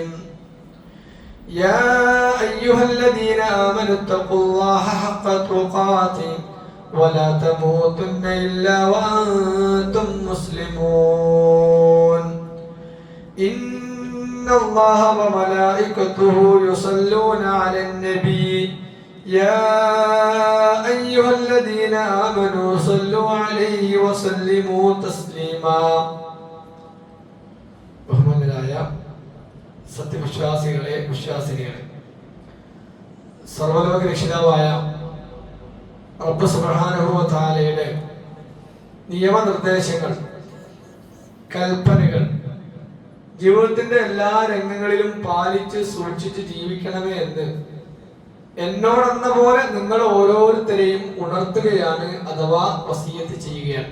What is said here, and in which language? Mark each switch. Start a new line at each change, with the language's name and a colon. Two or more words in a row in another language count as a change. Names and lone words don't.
Arabic: يا أيها الذين آمنوا اتقوا الله حق تقاته ولا تموتن إلا وأنتم مسلمون. إن الله وملائكته يصلون على النبي يا أيها الذين آمنوا صلوا عليه وسلموا تسليما.
Malayalam: ബഹുമാന്യരായ സത്യവിശ്വാസികളെ, വിശ്വാസിനികളെ, സർവ്വലോക രക്ഷിതാവായ റബ്ബ്
Arabic: سبحانه وتعالى
Malayalam: നിയമനിർദ്ദേശങ്ങൾ, കൽപ്പനകൾ ജീവിതത്തിന്റെ എല്ലാ രംഗങ്ങളിലും പാലിച്ച് സൂക്ഷിച്ച് ജീവിക്കണമേ എന്ന് എന്നോടെന്ന പോലെ നിങ്ങൾ ഓരോരുത്തരെയും ഉണർത്തുകയാണ്, അഥവാ വസിയത്ത് ചെയ്യുകയാണ്.